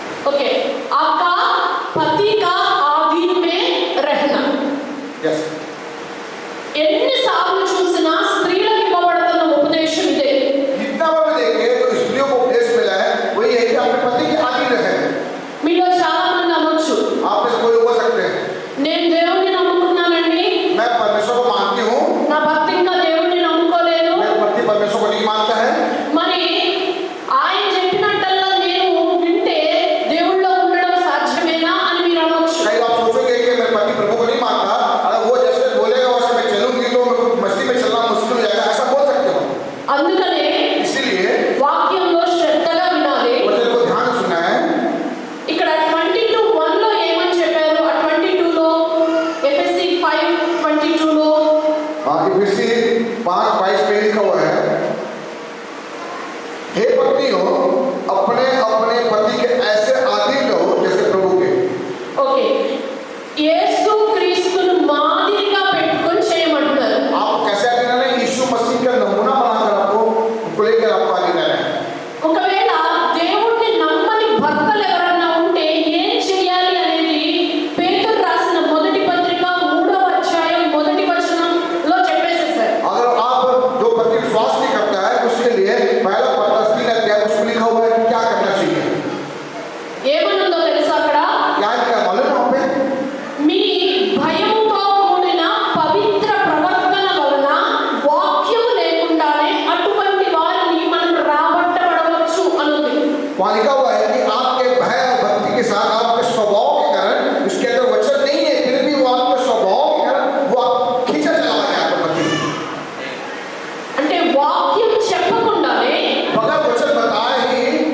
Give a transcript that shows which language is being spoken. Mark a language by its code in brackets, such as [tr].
[hi] Okay, आपका पति का आधीन में रहना. [en] yes, [te] ఎన్నిసార్లు చూసినా స్త్రీలకు ఇవ్వబడుతున్న ఉపదేశం ఇదే. [hi] जितना बार देखे तो स्त्रियों को उपदेश मिला है वही है कि अपने पति के अधीन रहे। [te] మీలో చాలా మంది అనొచ్చు, [hi] आप में से कोई लोग हो सकते हैं [te] నేను దేవుణ్ణి నమ్ముకున్నానండి, [hi] मैं परमेश्वर को मानती हूँ, [te] నా భర్త ఇంకా దేవుణ్ణి నమ్ముకోలేదు, [hi] मेरा पति परमेश्वर को नहीं मानता है। [te] మరి ఆయన చెప్పినట్టల్లా నేను వింటే దేవుళ్ళో ఉండడం సాధ్యమేనా అని మీరు అనొచ్చు. [hi] कई आप सोचोगे कि मेरे पति प्रभु को नहीं मानता, अगर वो जैसे बोलेगा वैसे मैं चलूंगी तो मसीह में चलना मुश्किल हो जाएगा, ऐसा बोल सकते हो। [te] అందుకనే [hi] इसीलिए [te] వాక్యంలో శ్రద్ధగా వినాలి. [hi] वचन को ध्यान से सुनना है। [te] ఇక్కడ 22:1 లో ఏమని చెప్పారు? ఆ 22 లో ఎఫెసీ 5:22 లో [hi] इफिसी 5:22 में लिखा हुआ है, हे पत्नियों अपने अपने पति के ऐसे अधीन रहो जैसे प्रभु के। [te] ఓకే, యేసు క్రీస్తును మాదిరిగా పెట్టుకొని చేయమంటున్నారు. [hi] आप कैसे अधीन रहना है? यीशु मसीह का नमूना बनाकर आपको लेकर आपको अधीन रहना है। [te] ఒకవేళ దేవుణ్ణి నమ్మని భర్తలు ఎవరన్నా ఉంటే ఏం చేయాలి అనేది పేతురు రాసిన మొదటి పత్రిక 3వ అధ్యాయం 1వ వచనంలో చెప్పేసేసారు. [hi] अगर आप जो पति विश्वास नहीं करता है उसके लिए पहला पत्र 3 अध्याय उसमें लिखा हुआ है कि क्या करना चाहिए। [te] ఏమనుందో తెలుసా అక్కడ? [hi] क्या क्या मालूम है वहाँ पे? [te] మీ భయముతో కూడిన పవిత్ర ప్రవర్తన వలన వాక్యము లేకుండానే అటువంటి వారిని మనం రాబట్టబడవచ్చు అనుంది. [hi] वहाँ लिखा हुआ है कि आपके भय और भक्ति के साथ आपके स्वभाव के कारण, उसके अंदर वचन नहीं है फिर भी वो आपके स्वभाव के कारण वो आप खींचा चला गया आपका पति। [te] అంటే వాక్యం చెప్పకుండానే [hi] बगैर वचन बताए ही